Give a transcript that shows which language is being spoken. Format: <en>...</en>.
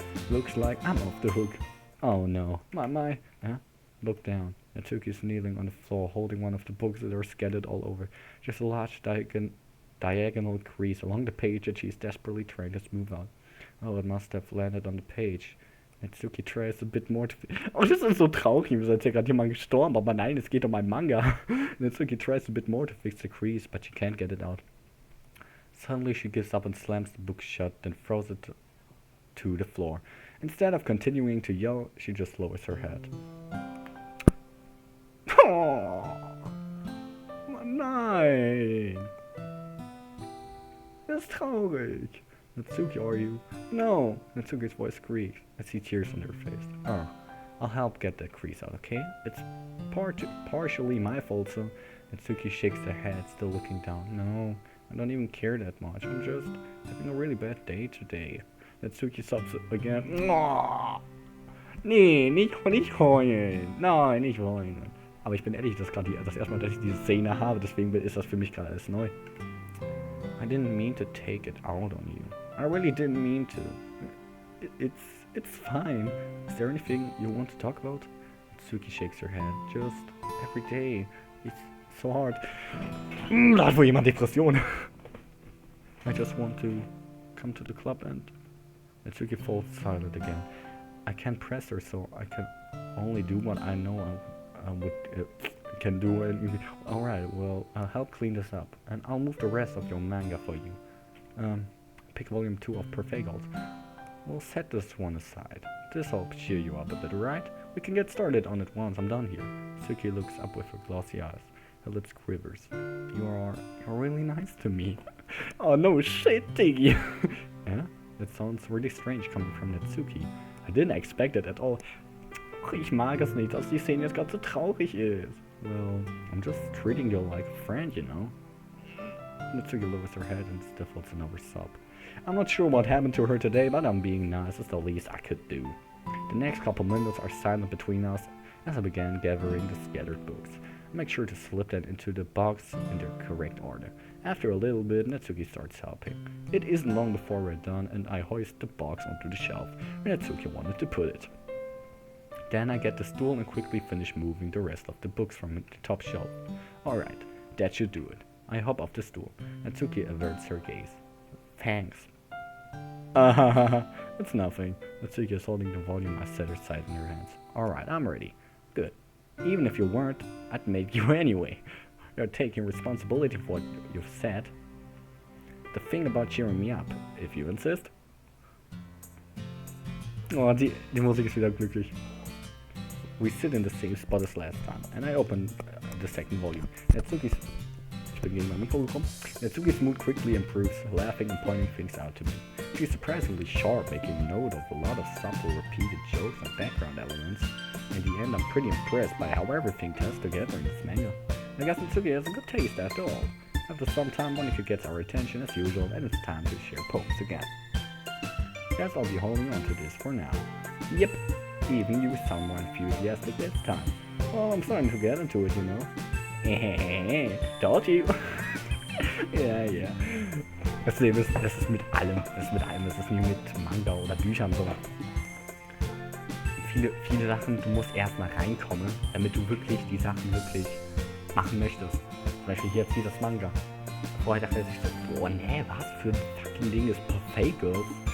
<en>Looks like I'm off the hook. Oh no, my. Look down. Natsuki's kneeling on the floor, holding one of the books that are scattered all over. Just a large diagonal crease along the page that she's desperately trying to smooth out. Oh, it must have landed on the page. Natsuki tries a bit more to...</en> <de>Oh, das ist so traurig, wie als wäre gerade jemand gestorben, aber nein, es geht um ein Manga.</de> <en>Natsuki tries a bit more to fix the crease, but she can't get it out. Suddenly she gives up and slams the book shut, then throws it to the floor. Instead of continuing to yell, she just lowers her head.</en> <de>Oh, nein! Das ist traurig.</de> <en>Natsuki, are you? No! Natsuki's voice squeaks. I see tears on her face. Oh, I'll help get that crease out, okay? It's partially my fault, so... Natsuki shakes her head, still looking down. No, I don't even care that much. I'm just having a really bad day today. Natsuki sobs again.</en> <de>Oh, nee, nicht heulen. Nein, nicht heulen. Aber ich bin ehrlich, das ist gerade das erste Mal, dass ich diese Szene habe, deswegen ist das für mich gerade alles neu.</de> <en>I didn't mean to take it out on you. I really didn't mean to. It's fine. Is there anything you want to talk about? Natsuki shakes her head. Just every day. It's so hard.</en> <de>Da hat wohl jemand Depression.</de> <en>I just want to come to the club and... Natsuki falls silent again. I can't press her, so I can only do what I know I can do. And alright, well, I'll help clean this up. And I'll move the rest of your manga for you. Pick volume 2 of Parfait Gold. We'll set this one aside. This'll cheer you up a bit, right? We can get started on it once I'm done here. Natsuki looks up with her glossy eyes. Her lips quivers. You're really nice to me. Oh no shit, Diggy. Yeah? That sounds really strange coming from Natsuki. I didn't expect it at all.</en> <de>Ich mag es nicht, dass die Szene jetzt gerade so traurig ist.</de> <en>Well, I'm just treating you like a friend, you know. Natsuki lowers her head and stifles another sob. I'm not sure what happened to her today, but I'm being nice. It's the least I could do. The next couple minutes are silent between us as I began gathering the scattered books. I make sure to slip them into the box in their correct order. After a little bit, Natsuki starts helping. It isn't long before we're done, and I hoist the box onto the shelf where Natsuki wanted to put it. Then I get the stool and quickly finish moving the rest of the books from the top shelf. Alright, that should do it. I hop off the stool. Natsuki averts her gaze. Thanks. It's nothing. Natsuki is holding the volume I set aside in her hands. Alright, I'm ready. Good. Even if you weren't, I'd make you anyway. You're taking responsibility for what you've said. The thing about cheering me up, if you insist.</en> <de>Oh, die Musik ist wieder glücklich.</de> <en>We sit in the same spot as last time, and I open the second volume. Natsuki's mood quickly improves, laughing and pointing things out to me. She's surprisingly sharp, making note of a lot of subtle repeated jokes and background elements. In the end, I'm pretty impressed by how everything ties together in this manga. I guess Natsuki has a good taste after all. After some time, Monika gets our attention as usual, and it's time to share poems again. Guess I'll be holding on to this for now. Yep, even you sound more enthusiastic this time. Well, I'm starting to get into it, you know. Told you.</en> <de>Ja. Das ist mit allem. Das ist nie mit Manga oder Büchern so. Viele Sachen, du musst erstmal reinkommen, damit du wirklich die Sachen wirklich machen möchtest. Zum Beispiel hier jetzt dieses Manga. Vorher dachte ich so, boah, nee, was für ein fucking Ding ist Perfect Girls?</de>